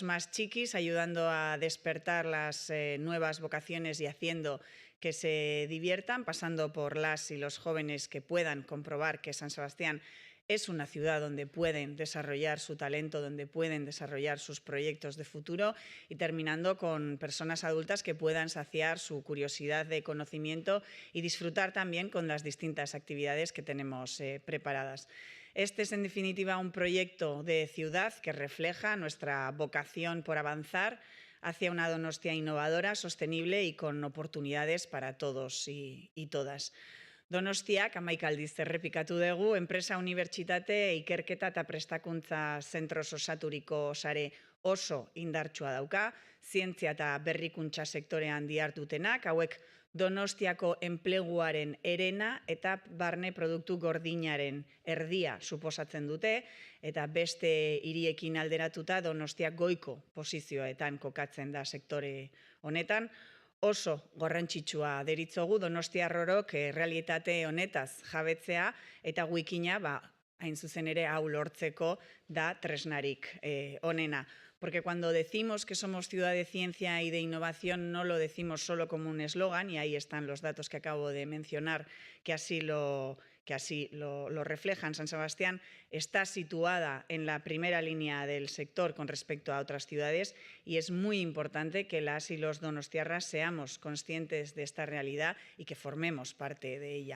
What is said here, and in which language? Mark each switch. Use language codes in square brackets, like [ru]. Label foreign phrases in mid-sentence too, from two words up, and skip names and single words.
[es] más chiquis, ayudando a despertar las nuevas vocaciones y haciendo que se diviertan, pasando por las y los jóvenes que puedan comprobar que San Sebastián es una ciudad donde pueden desarrollar su talento, donde pueden desarrollar sus proyectos de futuro, y terminando con personas adultas que puedan saciar su curiosidad de conocimiento y disfrutar también con las distintas actividades que tenemos preparadas. Este es, en definitiva, un proyecto de ciudad que refleja nuestra vocación por avanzar hacia una Donostia innovadora, sostenible y con oportunidades para todos y todas. [eu] Donostiak, 11 aldiz errepikatu dugu, enpresa, unibertsitate, ikerketa eta prestakuntza zentroz osaturiko sare oso indartsua dauka, zientzia eta berrikuntza sektorean dihardutenak, hauek Donostiako enpleguaren herena eta barne produktu gordinaren erdia suposatzen dute, eta beste hiriekin alderatuta Donostiak goiko posizioetan kokatzen da sektore honetan. Oso garrantzitsua deritzogu donostiarrorok realitate honetaz jabetzea, eta Wikina hain zuzen ere hau lortzeko da tresnarik onena. [es] Porque cuando decimos que somos ciudad de ciencia y de innovación, no lo decimos solo como un eslogan, y ahí están los datos que acabo de mencionar, que así lo reflejan. San Sebastián está situada en la primera línea del sector con respecto a otras ciudades, y es muy importante que las y los donostiarras seamos conscientes de esta realidad y que formemos parte de ella.